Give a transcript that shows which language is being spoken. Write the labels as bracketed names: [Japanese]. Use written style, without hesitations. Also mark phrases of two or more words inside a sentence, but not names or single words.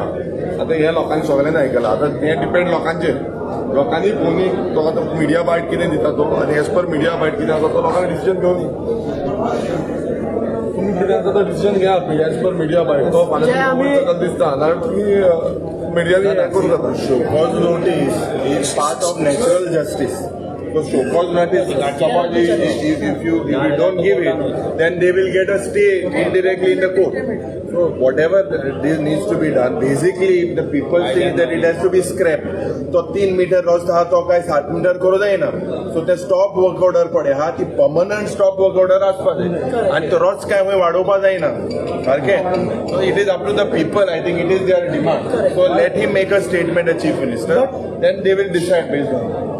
[Konkani] आतां हे लोकांनी सगळ्यांनी आयकलां आतां हें डिपेंड लोकांचेर लोकांनी कोणी तो आतां [English] media bite [Konkani] कितें दिता तो आनी [English] as per media bite [Konkani] कितें आसा तो लोकांनी डिसिजन घेवन तुम्ही कितें आसा तो डिसिजन घ्या [English] as per media bite [Konkani] तो फाल्यां दिसता नाल्यार तुमी मिडियानी हें करूं जाता. [English] Showcause notice is part of natural justice. So showcause notice, suppose if you don't give it, then they will get a stay indirectly in the court. So whatever this needs to be done, basically if the people think that it has to be scrapped, [Konkani] तो 3 मीटर रस्तो हा तो काय 7 मीटर करू जायना. सो ते [English] stop work order [Konkani] पडे हा ती [English] permanent stop work order [Konkani] आसपा जाय आनी तो रोज काय खंय वाडोवपा जायना सारकें. [English] So it is up to the people I think it is their demand. So let him make a statement a Chief Minister then they will decide based on